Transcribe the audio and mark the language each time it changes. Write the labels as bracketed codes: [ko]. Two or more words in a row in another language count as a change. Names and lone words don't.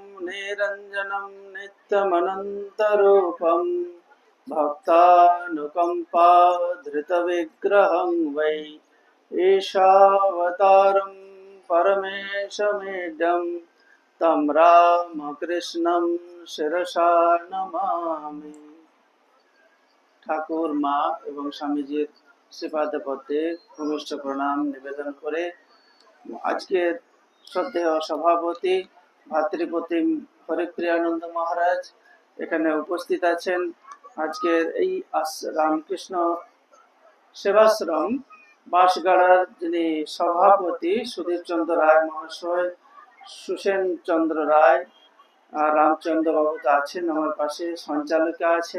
[sa] निरञ्जनं नित्यमनन्तरूपं भक्तानुकम्पाधृतविग्रहं वै ईशावतारं परमेशमीड्यं तं रामकृष्णं शिरसा नमामि। [bn] ঠাকুর, মা এবং স্বামীজির শ্রীপাদ পদ্মে ভূমিষ্ঠ প্রণাম নিবেদন করে আজকের শ্রদ্ধেয় সভাপতি ভাতৃপ্রতিম হরিপ্রিয়ানন্দ মহারাজ এখানে উপস্থিত আছেন। আজকের এই রামকৃষ্ণ সেবাশ্রম বাঁশগাড়ার যিনি সভাপতি সুধীর চন্দ্র রায় মহাশয়, সুসেন চন্দ্র রায়, রামচন্দ্র বাবু আছেন আমার পাশে, সঞ্চালিকা আছেন।